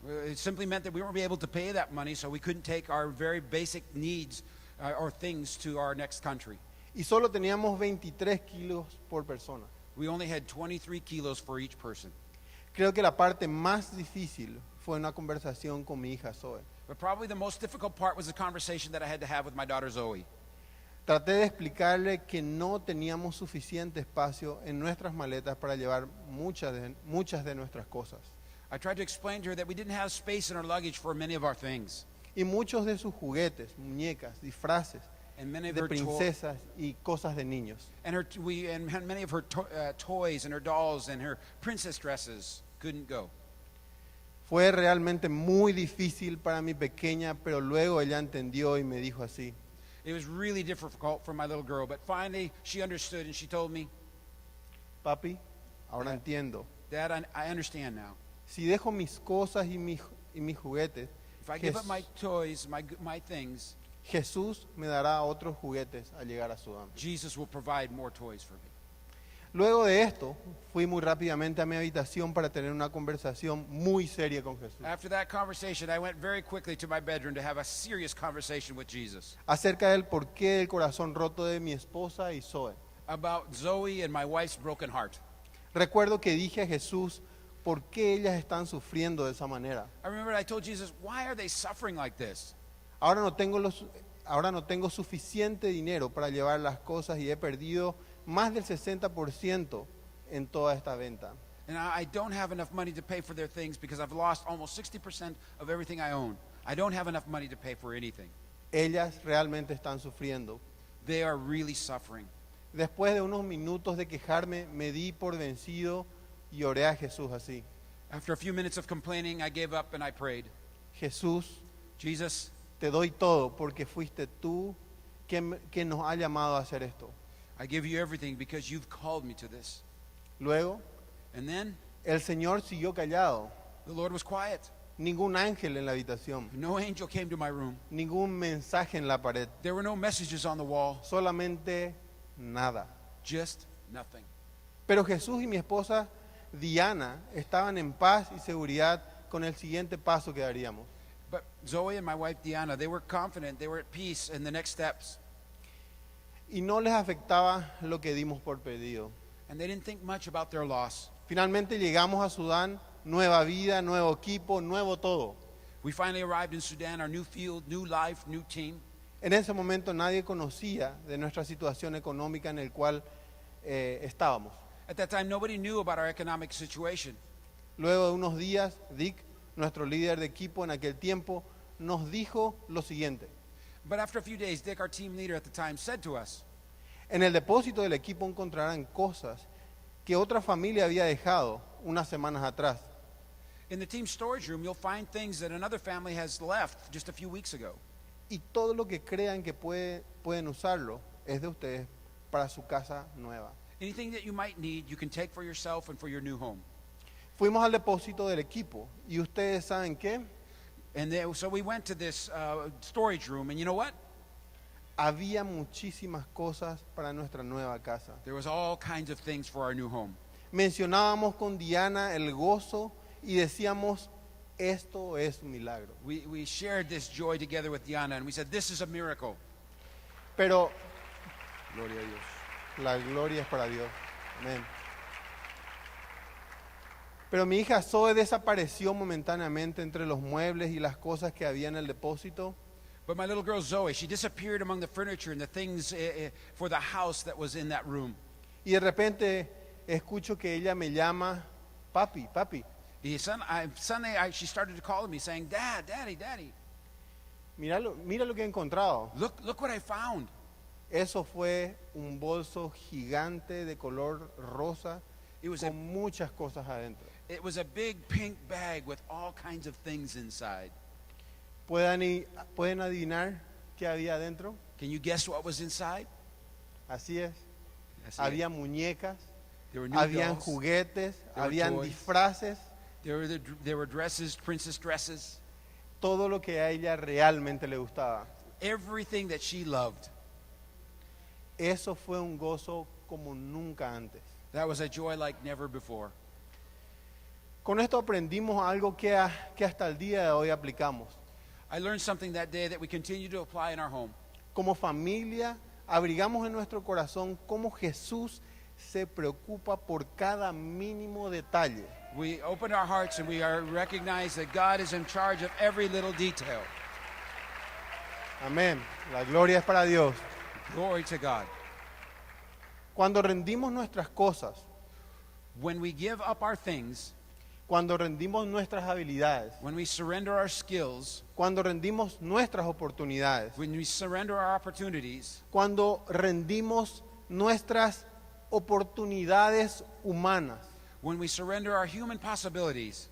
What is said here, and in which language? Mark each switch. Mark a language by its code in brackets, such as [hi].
[en] it simply meant that we weren't able to pay that money, so we couldn't take our very basic needs or things to our next country. [es] Y solo teníamos 23 kilos por persona. [en] We only had 23 kilos for each person. [es] Creo que la parte más difícil fue una conversación con mi hija Zoe. [en] But probably the most difficult part was the conversation that I had to have with my daughter Zoe. [es] Traté de explicarle que no teníamos suficiente espacio en nuestras maletas para llevar muchas de nuestras cosas. [en] I tried to explain to her that we didn't have space in our luggage for many of our things. [es] Y muchos de sus juguetes, muñecas, disfraces [en] And many of [es] de [en] her [es] princesas y cosas de niños [en] and many of her toys and her dolls and her princess dresses couldn't go. [es] fue realmente muy difícil para mi pequeña, pero luego ella entendió y me dijo así: [en] It was really difficult for my little girl, but finally she understood and she told me, [es] papi, ahora [en] Yeah. [es] entiendo. [en] Dad, I understand now. [es] Si dejo mis cosas y mis juguetes, [en] If I give up my toys, my things, [es] Jesús me dará otros juguetes al llegar a Sudán. [en] Jesus will provide more toys for me. [es] Luego de esto, fui muy rápidamente a mi habitación para tener una conversación muy seria con Jesús [en] After that conversation, I went very quickly to my bedroom to have a serious conversation with Jesus [es] acerca del porqué del corazón roto de mi esposa y Zoe. [en] about Zoe and my wife's broken heart. [es] Recuerdo que dije a Jesús, ¿por qué ellas están sufriendo de esa manera? [en] I remember I told Jesus, why are they suffering like this? [es] Ahora no tengo suficiente dinero para llevar las cosas y he perdido más del 60% en toda esta venta. [en] And I don't have enough money to pay for their things because I've lost almost 60% of everything I own. I don't have enough money to pay for anything. [es] Ellas realmente están sufriendo. [en] They are really suffering. [es] Después de unos minutos de quejarme, me di por vencido y oré a Jesús así: [en] After a few minutes of complaining, I gave up and I prayed. [es] Jesús, [en] Jesus, [es] te doy todo porque fuiste tú que nos ha llamado a hacer esto. [en] I give you everything because you've called me to this. [es] Luego, [en] And then [es] el Señor siguió callado. [en] the Lord was quiet. [es] Ningún ángel en la habitación, [en] No angel came to my room. [es] ningún mensaje en la pared, [en] There were no messages on the wall, [es] solamente nada. [en] just nothing. [es] Pero Jesús y mi esposa Diana estaban en paz y seguridad con el siguiente paso que daríamos. [en] But Zoe and my wife Deanna, they were confident, they were at peace in the next steps. [es] Y no les afectaba lo que dimos por pedido. [en] And they didn't think much about their loss. [es] Finalmente llegamos a Sudán, nueva vida, nuevo equipo, nuevo todo. [en] We finally arrived in Sudan, our new field, new life, new team. [es] En ese momento nadie conocía de nuestra situación económica en el cual estábamos. [en] At that time, nobody knew about our economic situation. [es] Luego de unos días, Dick, nuestro líder de equipo en aquel tiempo, nos dijo lo siguiente: [en] But after a few days, Dick, our team leader at the time, said to us, [es] en el depósito del equipo encontrarán cosas que otra familia había dejado unas semanas atrás. [en] in the team storage room, you'll find things that another family has left just a few weeks ago. [es] Y todo lo que crean que pueden usarlo es de ustedes para su casa nueva. [en] Anything that you might need, you can take for yourself and for your new home. [es] Fuimos al depósito del equipo y ustedes saben qué, [en] So we went to this storage room, and you know what? [es] había muchísimas cosas para nuestra nueva casa. [en] There was all kinds of things for our new home. [es] Mencionábamos con Diana el gozo y decíamos, esto es un milagro. [en] We shared this joy together with Diana, and we said, this is a miracle. [es] Pero Gloria a Dios. la gloria es para Dios. Amén. Pero mi hija Zoe desapareció momentáneamente entre los muebles y las cosas que había en el depósito. [en] But my little girl Zoe, she disappeared among the furniture and the things for the house that was in that room. [es] Y de repente escucho que ella me llama, papi, papi. [en] Y Sunday, she started to call me saying, Dad, Daddy, Daddy, [es] Mira lo que he encontrado. [en] look what I found. [es] Eso fue un bolso gigante de color rosa [en] It was [es] con muchas cosas adentro. [en] It was a big pink bag with all kinds of things inside. [es] ¿Pueden adivinar qué había adentro? [en] Can you guess what was inside? [es] Así es. Así Había muñecas, [en] There were new [es] habían [en] dolls. [es] juguetes, [en] were [es] habían [en] toys. [es] disfraces, [en] There were dresses, princess dresses, [es] todo lo que a ella realmente le gustaba. [en] everything that she loved. [es] Eso fue un gozo como nunca antes. [en] That was a joy like never before. [es] Con esto aprendimos algo que hasta el día de hoy aplicamos. [en] I learned something that day that we continue to apply in our home. [es] Como familia, abrigamos en nuestro corazón cómo Jesús se preocupa por cada mínimo detalle. [en] We open our hearts and we recognize that God is in charge of every little detail. [es] Amén. La gloria es para Dios. [en] Glory to God. [es] Cuando rendimos nuestras cosas, [en] When we give up our things, [es] cuando rendimos nuestras habilidades, [en] when we surrender our skills, [es] cuando rendimos nuestras oportunidades, [en] when we surrender our opportunities, [es] cuando rendimos nuestras oportunidades humanas, [en] when we surrender our human possibilities,